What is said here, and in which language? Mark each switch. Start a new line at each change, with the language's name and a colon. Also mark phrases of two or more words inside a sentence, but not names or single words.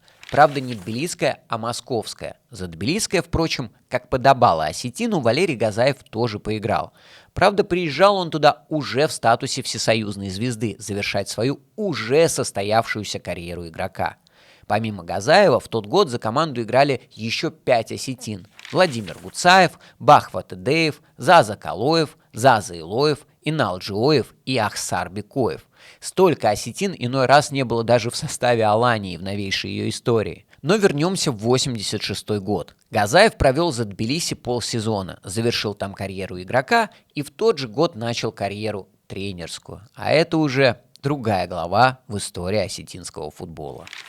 Russian: Правда, не тбилисская, а московская. За тбилисское, впрочем, как подобало осетину, Валерий Газаев тоже поиграл. Правда, приезжал он туда уже в статусе всесоюзной звезды, завершать свою уже состоявшуюся карьеру игрока. Помимо Газаева, в тот год за команду играли еще 5 осетин. Владимир Гуцаев, Бахва Тедеев, Заза Калоев, Заза Илоев, Инал Джиоев и Ахсар Бекоев. Столько осетин иной раз не было даже в составе Алании в новейшей ее истории. Но вернемся в 86 год. Газаев провел за Тбилиси полсезона, завершил там карьеру игрока и в тот же год начал карьеру тренерскую. А это уже другая глава в истории осетинского футбола.